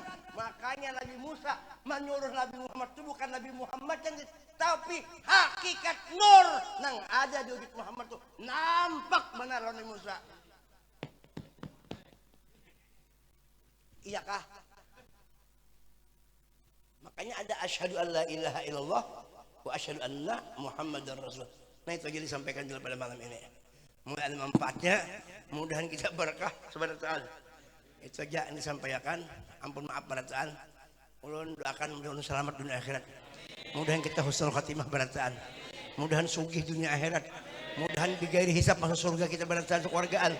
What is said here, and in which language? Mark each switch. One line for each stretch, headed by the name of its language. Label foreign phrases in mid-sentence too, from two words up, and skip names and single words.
Banjar: Makanya Nabi Musa menyuruh Nabi Muhammad itu bukan Nabi Muhammad yang tapi hakikat nur nang ada di wujud Muhammad itu nampak benar Nabi Musa. Iyakah? Makanya ada
Arabic: أشهد أن لا إله إلا الله وأشهد أن محمدا رسول.
Banjar: Nah itu aja disampaikan dulu pada malam ini. Mulai ada manfaatnya, mudahan kita berkah
Arabic: سبحانه وتعالى.
Banjar: Itu aja yang disampaikan. Ampun maaf barataan. Ulun doakan mudah-mudahan selamat dunia akhirat. Mudahan kita
Arabic: حسن الخاتمة
Banjar: barataan. Mudahan sugih dunia akhirat. Mudahan
Arabic: بغير حساب
Banjar: masuk surga kita barataan kekeluargaan.